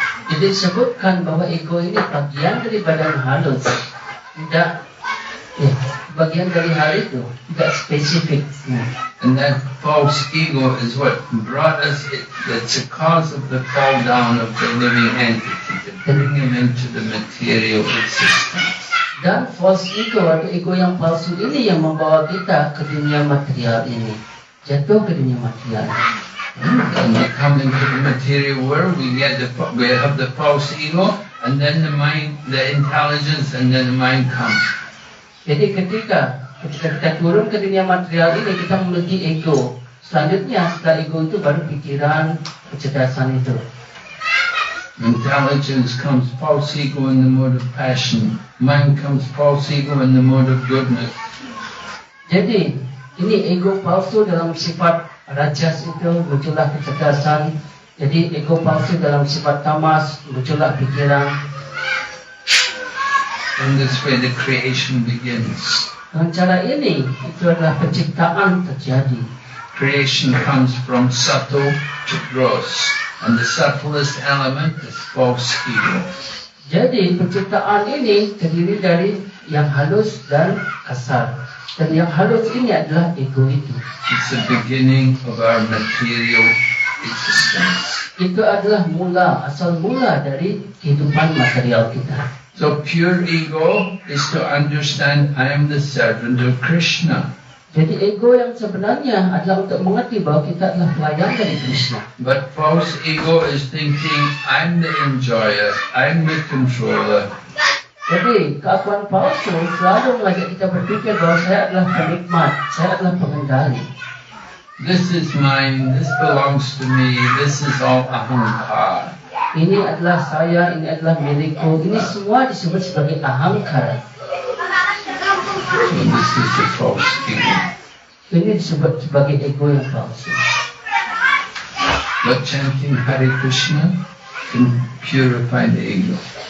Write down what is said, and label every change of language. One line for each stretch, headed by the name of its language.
Indonesian: Jadi disebutkan bahwa ego ini bagian dari badan halus, tidak bagian dari hal itu, tidak spesifik.
English: And that false ego is what brought us, it's a cause of the fall down of the living entity, to bring him into the material existence.
Indonesian: Dan false ego atau ego yang palsu ini yang membawa kita ke dunia material ini, jatuh ke dunia material.
English: When we come into the material world, we have the false ego, and then the mind, the intelligence, and then the mind comes.
Indonesian: Jadi ketika kita turun ke dunia material ini, kita memiliki ego. Selanjutnya setelah ego itu baru pikiran, kecerdasan itu.
English: Intelligence comes false ego in the mode of passion. Mind comes false ego in the mode of goodness.
Indonesian: Jadi ini ego palsu dalam sifat rajas itu muncullah kecerdasan. Jadi ego palsu dalam sifat tamas muncullah pikiran.
English: In this way the creation begins.
Indonesian: Dengan cara ini itu adalah penciptaan terjadi.
English: Creation comes from subtle to gross, and the subtlest element is false ego.
Indonesian: Jadi penciptaan ini terdiri dari yang halus dan kasar. Dan yang halus ini adalah ego itu.
English: It's the beginning of our material existence.
Indonesian: Itu adalah asal mula dari kehidupan material kita.
English: So pure ego is to understand I am the servant of Krishna.
Indonesian: Jadi ego yang sebenarnya adalah untuk mengerti bahwa kita adalah pelayan dari Krishna.
English: But false ego is thinking I'm the enjoyer, I'm the controller.
Indonesian: Jadi keakuan palsu selalu mengajak kita berpikir bahwa saya adalah penikmat, saya adalah pengendali.
English: This is mine, this belongs to me, this is all ahankara.
Indonesian: Ini adalah saya, ini adalah milikku, ini semua disebut sebagai ahamkara.
English: So this is the false ego.
Indonesian: Ini disebut sebagai ego yang palsu.
English: But chanting Hare Krishna can purify the ego.